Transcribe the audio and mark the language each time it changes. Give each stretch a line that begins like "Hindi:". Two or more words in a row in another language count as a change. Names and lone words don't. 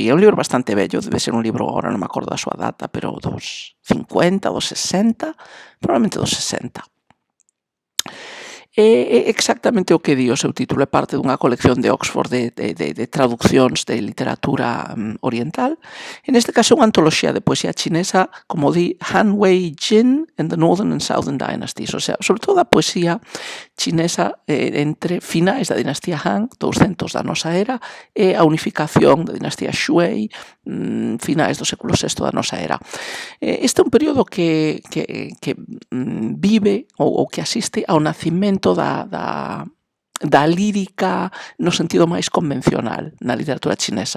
Galician: É un libro bastante bello, debe ser un libro, ahora non me acordo da súa data, pero dos 50, dos 60, probablemente dos 60. É exactamente o que di o seu título, é parte dunha colección de Oxford de traduccións de literatura oriental. En este caso é unha antoloxía de poesía chinesa, como di Han Wei Jin and the Northern and Southern Dynasties,
Spanish: o sea,
Galician: sobre todo a poesía chinesa entre finais da dinastía Han, 200 da nosa era, e a unificación da dinastía Shui, finais do século VI da nosa era. Este é un período que vive ou que asiste ao nacimento da lírica no sentido máis convencional na literatura chinesa.